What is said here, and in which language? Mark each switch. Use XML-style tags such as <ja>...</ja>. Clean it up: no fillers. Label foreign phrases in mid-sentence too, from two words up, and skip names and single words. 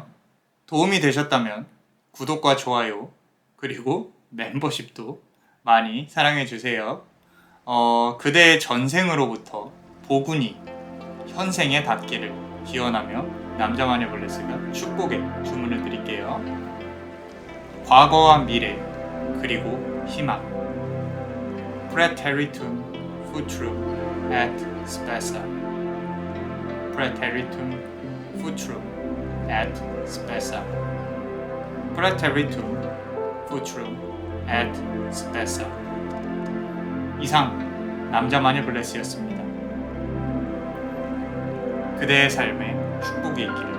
<ko>도움이 되셨다면 구독과 좋아요 그리고 멤버십도 많이 사랑해주세요. 그대의 전생으로부터 복운이 현생에 닿기를 기원하며 남자만의 블레스가 축복의 주문을 드릴게요. 과거와 미래 그리고 희망</ko> <la>Praeteritum Futurum et Spessa Praeteritum Futurum et Spessa Praeteritum Futurum et Spessa.</la> <ko>이상 남자만의 블레스였습니다. 그대의 삶에 축복이 있기를.</ko>